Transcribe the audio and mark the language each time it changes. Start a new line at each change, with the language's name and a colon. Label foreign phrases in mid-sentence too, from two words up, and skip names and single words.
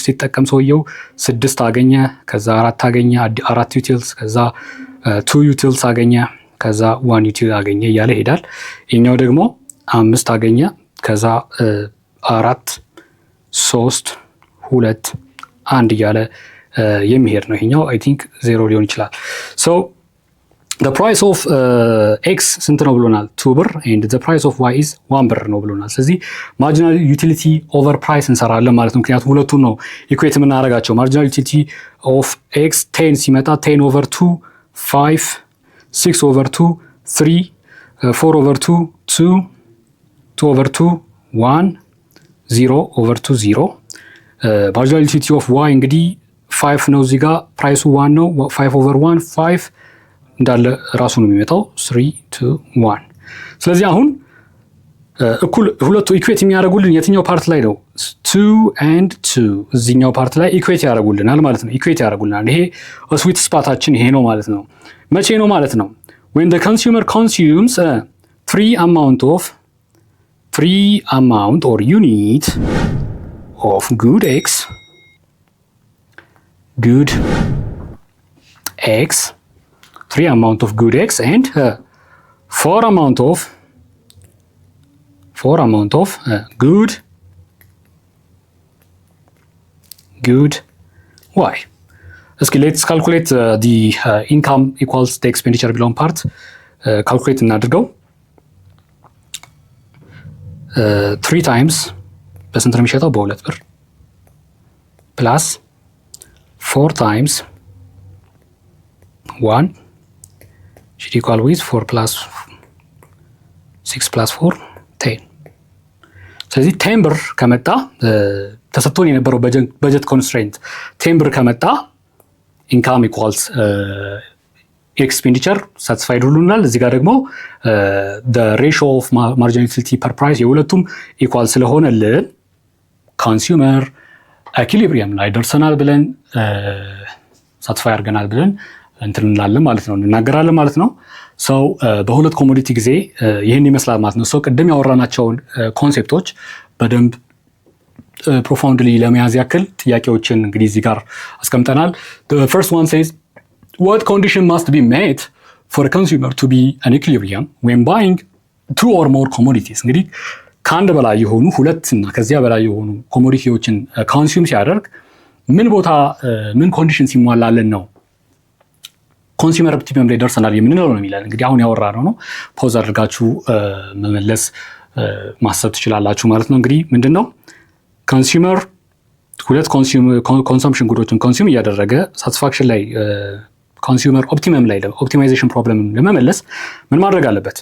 Amharic: ሲጠቀም ሰውየው 6 አገኘ፣ ከዛ 4 አገኘ፣ 4 ዩቲልስ፣ ከዛ 2 ዩቲልስ አገኘ፣ ከዛ 1 ዩቲል አገኘ እያለ ይሄዳል። ይሄኛው ደግሞ 5 አገኘ፣ ከዛ 4 3 2 1 እያለ የሚሄድ ነው። ይሄኛው
English: I think
Amharic: 0 ሊሆን ይችላል። ሶ
English: the price of x
Amharic: ስንት ነው ብሎናል? 2 ብር
English: and the price of y is 1
Amharic: ብር ነው ብሎናል። ስለዚህ
English: marginal utility over price
Amharic: እንሰራለን ማለት ነው። ምክንያቱም ሁለቱን ነው ኢኩዌት የምናደርጋቸው።
English: marginal utility of x 10 ሲመጣ 10 over 2 5 6 over 2 3 4 over 2 2 2 over 2 1 0 over 2 0 marginal utility of y
Amharic: እንግዲህ 5 ነው። እዚህ ጋር ፕራይሱ 1 ነው። 5 over 1 5 እንዳለ ራሱ ነው የሚመጣው 3 2 1። ስለዚህ አሁን እኩል ሁለቱ ኢኩዌት የሚያደርጉልን የትኛው ፓርት ላይ ነው? 2 and 2 እዚህኛው ፓርት ላይ ኢኩዌት ያደርጉልናል ማለት ነው። ኢኩዌት ያደርጉልናል። ይሄ ስዊት ስፓታችን ይሄ ነው ማለት ነው። መቼ ነው ማለት ነው?
English: when the consumer consumes 3 amount or unit of good x 3 amount of good x and 4 amount of good y.
Amharic: እስኪ
English: let's calculate the income equals the expenditure
Amharic: ቢለውን ፓርት calculate እናድርገው። 3 times በስንት ነው የሚሸጠው? በ2 ብር
English: plus 4 times 1 should equal with 4 plus 6 plus 4 10.
Amharic: ስለዚህ 10 ብር ከመጣ ተሰጥቶን የነበረው በጀት ኮንስትሬንት 10 ብር ከመጣ
English: income equals expenditure satisfied
Amharic: ሁሉናል። እዚህ ጋር ደግሞ
English: the ratio of marginal utility per price
Amharic: የሁለቱም ኢኳል ስለሆነልን
English: consumer equilibrium
Amharic: ላይ ደርሰናል ብለን ሳቲስፋይ አድርገናል ብለን እንትን እንላለን ማለት ነው፣ እንናገራለን ማለት ነው። ሰው በሁለት ኮሞዲቲ ጊዜ ይህን ይመስላል ማለት ነው። ሰው ቅድም ያወራናቸውን ኮንሴፕቶች በደንብ ፕሮፋውንድሊ ለመያዝ ያክል ጥያቄዎችን እንግዲህ እዚህ ጋር አስቀምጠናል።
English: the first one says what condition must be met for a consumer to be an equilibrium when buying 2 or more commodities።
Amharic: እንግዲህ ከአንድ በላይ የሆኑ ሁለት እና ከዚያ በላይ የሆኑ ኮሞዲቲዎችን ኮንሱም ሲያደርግ ምን ቦታ ምን ኮንዲሽን ሲሟላልን ነው
English: consumer optimum
Amharic: ላይ ደርሰናል የምንለው ነው የሚለን። እንግዲህ አሁን ያወራነው ነው። ፖዝ አድርጋችሁ መመለስ ማሰብ ትችላላችሁ ማለት ነው። እንግዲህ ምንድነው ኮንሱመር ሁለት ኮንሰምፕሽን ጉዶችን ኮንሱም እያደረገ ሳቲስፋክሽን ላይ
English: consumer optimum
Amharic: ላይ
English: optimization problem
Amharic: ለመመለስ ምን ማድረግ አለበት?